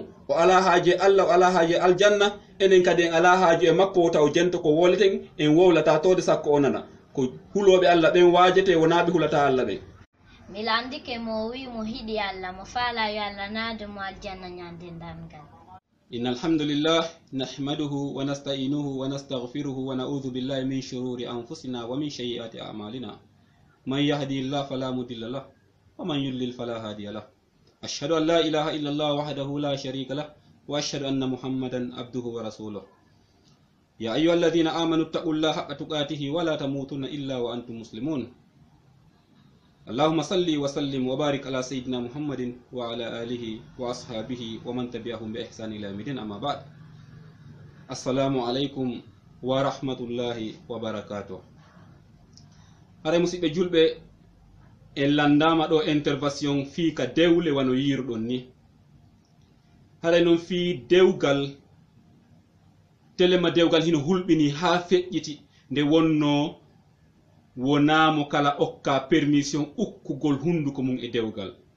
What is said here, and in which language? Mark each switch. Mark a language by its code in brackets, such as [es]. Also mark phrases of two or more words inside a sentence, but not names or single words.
[ff] O ala haaje Allah, o ala haaje aljanna, enen kadi en ala haaju e makko o taw jento ko woleten en wowlata tode sakko o nana. Ko huloɓe Allah ɓen waajete wonaɓe hulata Allah ɓen. Milandike mo wi mo hiɗi Allah mo faala yo Allah naade mo aljanna nyande dangal. [ar] إن الحمد لله نحمده ونستعينه ونستغفره ونعوذ بالله من شرور أنفسنا ومن سيئات أعمالنا. من يهده الله فلا مضل له ومن يضلل فلا هادي له. أشهد أن لا إله إلا الله وحده لا شريك له وأشهد أن محمدا عبده ورسوله. يا أيها الذين آمنوا اتقوا الله حق تقاته ولا تموتن إلا وأنتم مسلمون. اللهم صل وسلم وبارك على سيدنا محمد وعلى آله وأصحابه ومن تبعهم بإحسان إلى يوم الدين أما بعد. السلام عليكم ورحمة الله وبركاته. [ff] Hare musidɓe julɓe en landama ɗo intervention fii ka dewle wano yiruɗon ni. Hare non fii dewgal telema dewgal hino hulɓini ha feƴƴiti nde wonno wonamo kala okka permission ukkugol hunduko mum e dewgal.